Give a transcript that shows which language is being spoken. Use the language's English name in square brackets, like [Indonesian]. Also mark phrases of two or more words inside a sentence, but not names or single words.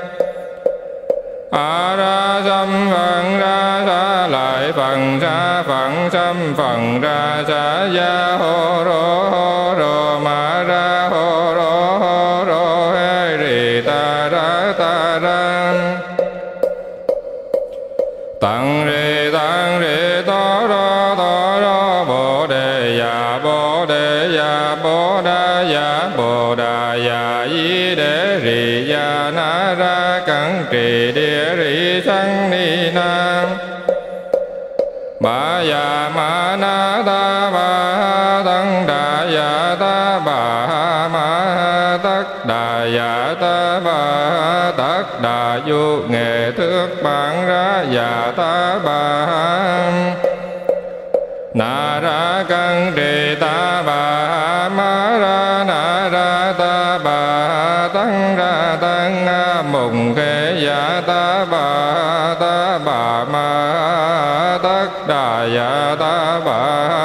[Vietnamese] a ra xâm phần ra sa lại phần ra phần xâm phần ra sa ya hô rô ma ra hô rô hê rì ta ra tăng rì to rô bồ đề ya bồ đà ya di đế rì ya na ra cẩn trì địa rì sang ni nam. Bà ya ma na ta bà tăng đà ya ta bà ma tất đà ya ta bà tất đà du nghệ thước bản ra ya ta bà na ra cân trì ta bà ma ra na ra ta bà tăng ra tăng mùng khê ya ta bà ma tất đà ya ta bà